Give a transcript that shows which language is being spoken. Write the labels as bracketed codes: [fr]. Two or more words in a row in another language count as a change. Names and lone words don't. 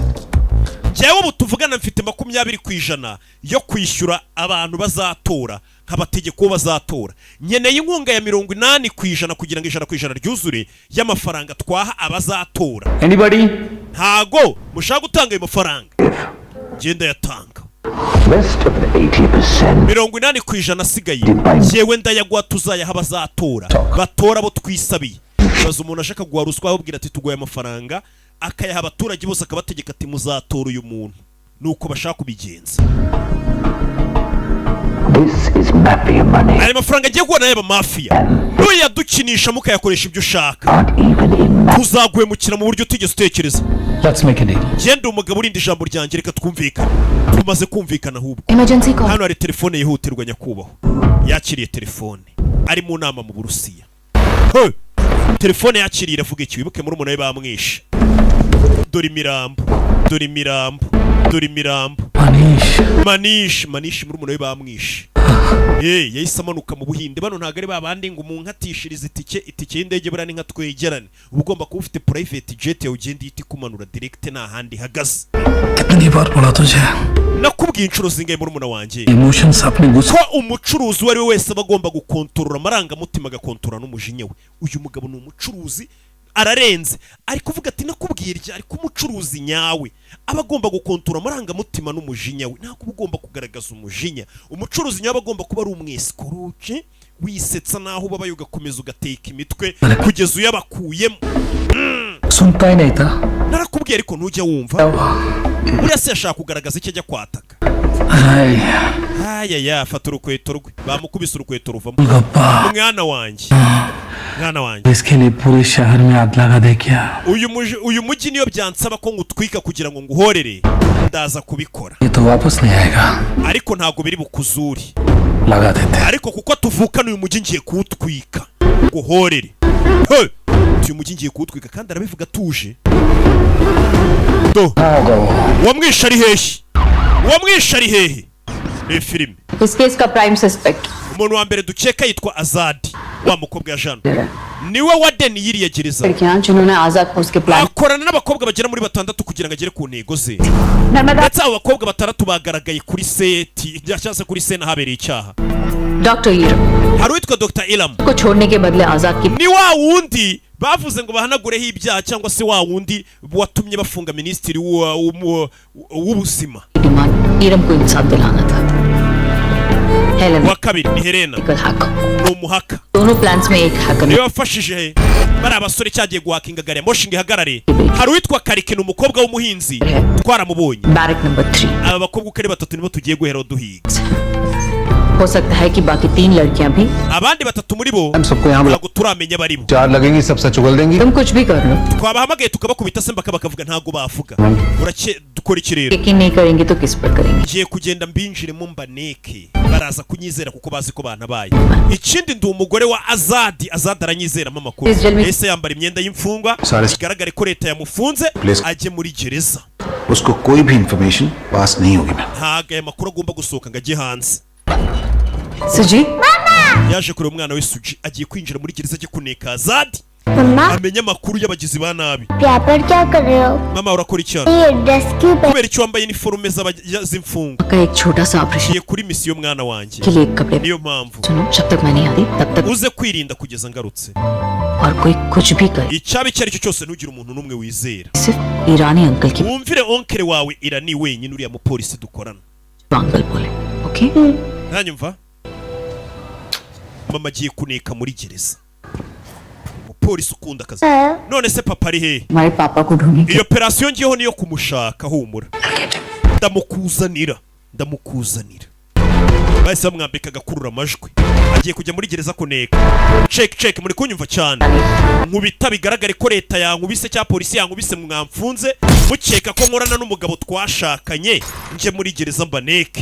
[rw] Jewe ubu tuvugana mfite 20% yo kwishyura abantu bazatora nk'abategeko bazatora nyeneye inkunga ya 80% kugira ngo 100% ryuzure y'amafaranga twaha abazatora. [en] Anybody? [rw] Ntago mushaka gutanga ayo mafaranga genda yatanga [en] Rest of the 80%. [rw] 80% asigaye yewe ndayagwa tuzayaha abazatora batora bo twisabiye. Baza umuntu ashaka guha ruswa ahubwira ati tugoye amafaranga akayaha abaturage bose akabategeka ati muzatora uyu muntu nuko bashaka kubigenza. [en] This is mafia money. [rw] aya mafaranga agiye guhana y'aba mafia nuyadukinisha mukayakoresha ibyo ushaka [en] Not even in mafia. [rw] tuzaguhemukira mu buryo utigeze utekereza. [en] Let's make a deal. [rw] genda umugabo urinda ijambo ryanjye, reka twumvikane. tumaze kumvikana ahubwo. [en] emergency call [rw] hano hari telefone yihutirwa nyakubahwa. yakiriye telefone ari mu nama mu Burusiya. [en] Hey! [rw] telefone yakiriye iravuga iki? wibuke muri umuntu we bamwishe. dore imirambo, dore imirambo, dore imirambo. Manish muri umuntu we bamwishe. yahise amanuka mu Buhinde. Bano ntago ari babandi ngo umunkatishirize itike y'indege burani nka twegerane. uba ugomba kuba ufite [en] private jet [rw] yawe ugenda ihita ikumanura direct nta handi hagaze. [hi] कितनी बार बोला तुझे [rw] nakubwiye inshuro zingahe muri umuntu wanjye [hi] इमोशंस अपने गुस्से [rw] ko umucuruzi uwo ari we wese aba agomba gukontorora amarangamutima agakontorora n'umujinya we. uyu mugabo ni umucuruzi ararenze, ari kuvuga ati nakubwiye irya, ariko umucuruzi nyawe aba agomba gukontorora amarangamutima n'umujinya we, ntabwo uba ugomba kugaragaza umujinya. umucuruzi nyawe aba agomba kuba ari umwesikoroke wisetsa naho ubabaye ugakomeza ugateka imitwe kugeza uyabakuyemo. [hi] सुनता ही नहीं था [rw] narakubwiye ariko ntujya wumva. buriya se yashaka kugaragaza icyo ajya kwataka. ayaya fata urukweto rwe, bamukubise urukweto ruvamo. गप्पा mwana wanjye, mwana wanjye, [hi] इसके लिए पूरे शहर में आग लगा दे क्या [rw] uyu mujyi niyo byansaba ko ngutwika kugira ngo nguhorere ndaza kubikora, [hi] ये तो वापस नहीं आएगा [rw] ariko ntago biri bukuzuri. [hi] लगा देते [rw] ariko kuko tuvukana uyu mujyi ngiye kuwutwika nguhorere. uyu mujyi ngiye kuwutwika kandi arabivuga atuje. wamwishe ari hehe? wamwishe ari hehe? ni filime. [hi] इस केस का [en] prime suspect [rw] umuntu wa mbere dukeka yitwa Azadi, wa mukobwa ya Jean. niwe wadeni yiriye gereza. [hi] लड़कियां जिन्होंने आजाद को उसके प्लान [rw] akorana n'abakobwa bagera muri 6 kugira ngo agere ku ntego ze. [hi] नर्मदा [rw] ndetse abo bakobwa 6 bagaragaye kuri seti cyangwa se kuri sena habereye icyaha. [hi] डॉक्टर ईरम [rw] hari uwitwa Dr. Ilam, [hi] को छोड़ने के बदले आजाद की [rw] ni wa wundi bavuze ngo bahanagureho ibyaha, cyangwa se wa wundi watumye bafunga minisitiri w'ubuzima. [hi] डिमांड ईरम को इंसाफ दिलाना था. हेलेन [rw] wa kabiri ni Helena, [hi] हैकर [rw] ni umuhaka. [hi] दोनों प्लान्स में एक हैकर [rw] niwe wafashije bari abasore cyagiye guhakinga gari ya moshi ngo ihagarare. hari uwitwa Karike, ni umukobwa w'umuhinzi twaramubonye. [hi] बैरक नंबर 3 [rw] aba bakobwa uko ari 3 nibo tugiye guhera duhiga. [hi] हो सकता है कि बाकी 3 लड़कियां भी. [rw] abandi 3 muri bo [hi] हम सबको यहाँ बुला [rw] ntabwo turamenya bari bo. [hi] 4 लगेंगी सब सच उगल देंगी तुम कुछ भी कर लो, [rw] twabahamagaye tukabakubita se mbaka bakavuga ntago bavuga. dukora iki rero? [hi] यकीन नहीं करेंगे तो किस पर करेंगे. [rw] ngiye kugenda mbinjiremo mbaneke, baraza kunyizera kuko bazi ko banabaye. ikindi ndi umugore wa Azadi aranyizeramo amakuru. ese yambara imyenda y'imfungwa bigaragare ko leta yamufunze ajye muri gereza. [hi] उसको कोई भी इंफॉर्मेशन पास नहीं होगी मैम. [rw] ntago aya makuru agomba gusohoka ngo ajye hanze. [hi] सुजी [rw] yaje kureba umwana we Suji agiye kwinjira muri gereza ajye kuneka Azadi [hi] मम्मा [rw] amenya amakuru y'abagizi ba nabi. [hi] यहाँ पर क्या कर रहे हो? [rw] mama urakora iki? [hi] ये ड्रेस क्यों पहन [rw] kubera icyo wambaye iniforume z'imfungwa. [hi] का एक छोटा सा ऑपरेशन [rw] ngiye kuri misiyo mwana wanjye, [hi] के लिए कपड़े [rw] niyo mpamvu [hi] सुनो, जब तक मैं नहीं आती तब तक [rw] uze kwirinda kugeza ngarutse. [hi] और कोई कुछ भी करे [rw] icyaba icyo ari cyo cyose ntugire umuntu n'umwe wizera. [hi] सिर्फ ईरानी अंकल की [rw] wumvire onkere wawe Irani wenyine uriya mupolisi dukorana. [hi] अंकल बोले. ओके [rw] ntanyumva? mama agiye kuneka muri gereza. umupolisi ukunda akazi. none se papa ari hehe? हमारे पापा को ढूंढने iyo operasiyo ngiyeho niyo kumushaka. humura ndamukuzanira bahise bamwambika agakurura amajwi. agiye kujya muri gereza kuneka. check muri kunyumva cyane. nkubita bigaragare ko leta yankubise cyangwa polisi yankubise mwamfunze mukeka ko nkorana n'umugabo twashakanye nje muri gereza mbaneke.